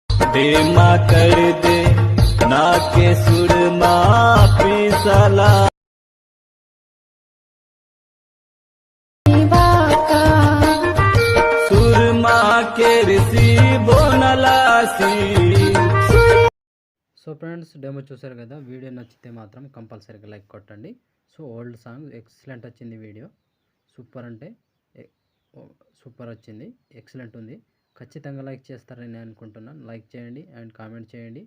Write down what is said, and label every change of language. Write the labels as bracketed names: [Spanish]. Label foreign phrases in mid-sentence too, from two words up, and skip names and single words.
[English] बेमा कर दे ना के सुरमा पिसला सुरमा के ऋषि बोनलासी। so friends demo [Telugu] చూసారు కదా, వీడియో నచ్చితే మాత్రం కంపల్సరీగా లైక్ కొట్టండి. [English] so old song excellent [Telugu] వచ్చింది, [English] video super [Telugu] అంటే సూపర్ వచ్చింది, ఎక్సలెంట్ ఉంది. ఖచ్చితంగా లైక్ చేస్తారని నేను అనుకుంటున్నాను. లైక్ చేయండి [English] and comment [Telugu] చేయండి.